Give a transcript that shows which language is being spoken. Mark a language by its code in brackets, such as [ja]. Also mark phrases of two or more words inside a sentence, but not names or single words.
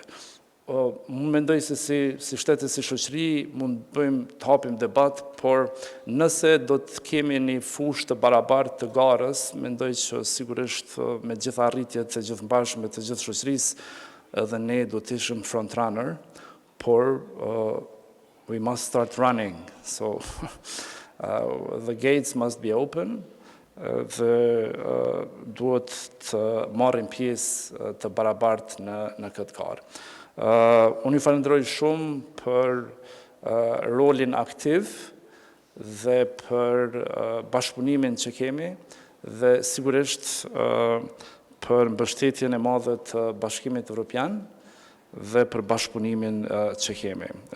[sq] Unë mendoj se si shtetë e si shoqëri mund të hapim debat, por nëse do të kemi një fushë të barabartë të garës, mendoj që sigurisht me gjitha arritjet të gjithëmbashme të gjithë shoqërisë, edhe ne do të ishim frontrunner, por [en] we must start running. So the gates must be open. [sq] Dhe duhet të marrim pjesë të barabartë në këtë karë. Unë ju falenderoj shumë për rolin aktiv dhe për bashkëpunimin që kemi dhe sigurisht për mbështetjen e madhe të Bashkimit Evropian dhe për bashkëpunimin që kemi.